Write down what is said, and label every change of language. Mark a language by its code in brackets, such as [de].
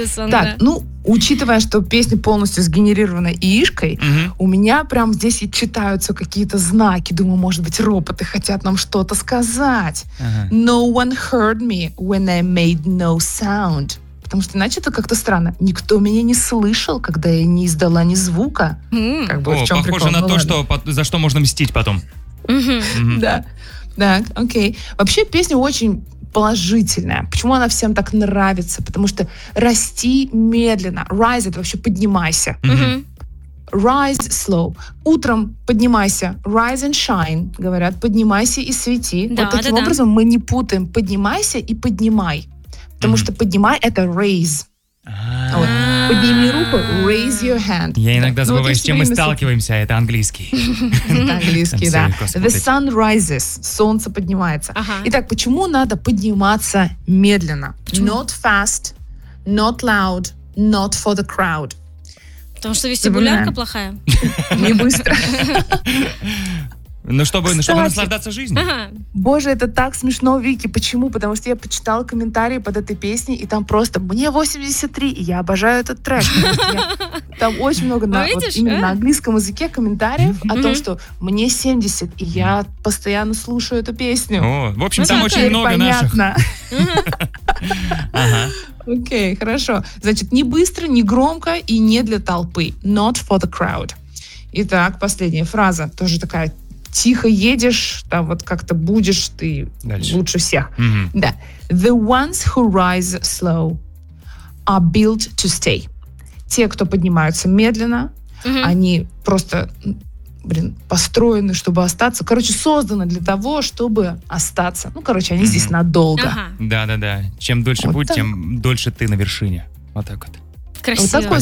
[ru] Так, ну, учитывая, что песня полностью сгенерирована ИИшкой, у меня прям здесь и читаются какие-то знаки. Думаю, может быть, роботы хотят нам что-то сказать. [en] No one heard me when I made no sound. [ru] Потому что иначе это как-то странно. Никто меня не слышал, когда я не издала ни звука. Похоже на то, что за что можно мстить потом. Да. Так, окей. Вообще песня очень положительная. Почему она всем так нравится? Потому что расти медленно. Rise — это вообще поднимайся. [en] Rise slow. [ru] Утром поднимайся. [en] Rise and shine, говорят. [ru] Поднимайся и свети. Да, вот таким образом мы не путаем. Поднимайся и поднимай. Потому что поднимай — это raise. Вот. Подними руку, [en] raise your hand. [ru] Я иногда забываю, с чем мы сталкиваемся. Это английский. Английский, да. [en] The sun rises. [ru] Солнце поднимается. Итак, почему надо подниматься медленно? [en] Not fast, not loud, not for the crowd. [ru] Потому что вестибулярка плохая. Не быстро. Ну, чтобы наслаждаться жизнью. Боже, это так смешно, Вики. Почему? Потому что я почитала комментарии под этой песней, и там просто «Мне 83, и я обожаю этот трек». Там очень много именно на английском языке комментариев о том, что «Мне 70, и я постоянно слушаю эту песню». В общем, там очень много наших. Понятно. Окей, хорошо. Значит, не быстро, не громко и не для толпы. [en] Not for the crowd. [ru] Итак, последняя фраза. Тоже такая... Тихо едешь, там вот как-то будешь ты дальше. Лучше всех. Да. [en] The ones who rise slow are built to stay. [ru] Те, кто поднимаются медленно, они просто, построены, чтобы остаться. Короче, созданы для того, чтобы остаться. Ну, короче, они здесь надолго. Да-да-да. Чем дольше вот будь, так. Тем дольше ты на вершине. Вот так вот. Красиво, вот такой